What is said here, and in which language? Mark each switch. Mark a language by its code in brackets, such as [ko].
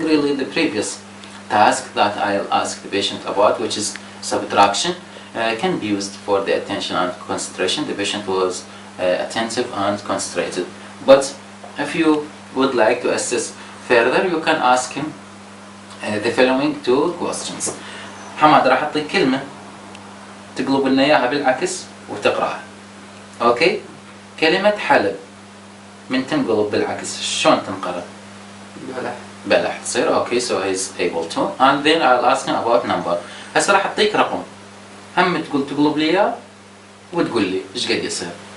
[en] Really the previous task that I'll ask the patient about, which is subtraction, can be used for the attention and concentration. The patient was attentive and concentrated. But if you would like to assess further, you can ask him the following two questions. [ar] حماد راح أعطيك كلمة تقلب لنا إياها بالعكس وتقرأها. أوكي؟ كلمة حلب من تنقلب بالعكس شلون تنقرأ؟ بلح تصير. [en] Okay so he's able to, and then I'll ask him about number. [ar] هسه راح اعطيك رقم هم تقلب لي اياه وتقول لي ايش قد يصير.